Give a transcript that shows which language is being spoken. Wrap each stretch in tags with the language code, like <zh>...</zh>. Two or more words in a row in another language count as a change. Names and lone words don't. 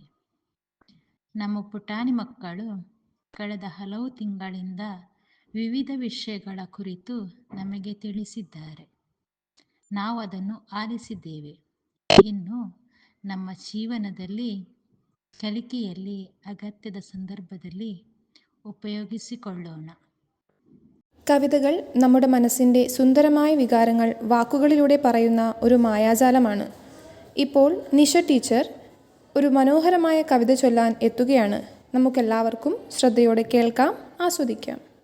<kn>ನಮ್ಮ ಪುಟಾಣಿ ಮಕ್ಕಳು ಕಳೆದ ಹಲವು ತಿಂಗಳಿಂದ ವಿವಿಧ ವಿಷಯಗಳ ಕುರಿತು ನಮಗೆ ತಿಳಿಸಿದ್ದಾರೆ. ನಾವು ಅದನ್ನು ಆಲಿಸಿದ್ದೇವೆ. ಇನ್ನು ನಮ್ಮ ಜೀವನದಲ್ಲಿ, ಕಲಿಕೆಯಲ್ಲಿ, ಅಗತ್ಯದ ಸಂದರ್ಭದಲ್ಲಿ ഉപയോഗിച്ചുകൊള്ളണം.</kn> <ml>കവിതകൾ നമ്മുടെ മനസ്സിൻ്റെ സുന്ദരമായ വികാരങ്ങൾ വാക്കുകളിലൂടെ പറയുന്ന ഒരു മായാജാലമാണ്. ഇപ്പോൾ നിഷ ടീച്ചർ ഒരു മനോഹരമായ കവിത ചൊല്ലാൻ എത്തുകയാണ്. നമുക്കെല്ലാവർക്കും ശ്രദ്ധയോടെ കേൾക്കാം, ആസ്വദിക്കാം.</ml>